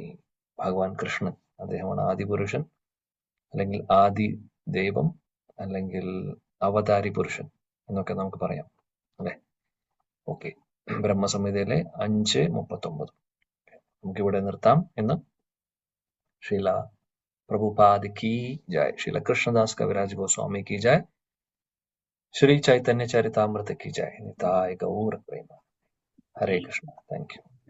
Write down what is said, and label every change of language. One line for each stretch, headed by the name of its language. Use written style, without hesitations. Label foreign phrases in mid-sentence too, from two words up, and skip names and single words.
Malayalam: ഭഗവാൻ കൃഷ്ണൻ, അദ്ദേഹമാണ് ആദിപുരുഷൻ, അല്ലെങ്കിൽ ആദി ദൈവം, അല്ലെങ്കിൽ അവതാരി പുരുഷൻ എന്നൊക്കെ നമുക്ക് പറയാം, അല്ലെ? ഓക്കെ, ബ്രഹ്മസംഹിതയിലെ 5:39 നമുക്കിവിടെ നിർത്താം എന്ന്.
Hindi: ശ്രീല प्रभुपाद की जय. श्रील कृष्णदास कविराज गोस्वामी की जय. श्री चैतन्य चरितामृत की जय. निताय गौर प्रेम. हरे कृष्ण.
English: Thank you.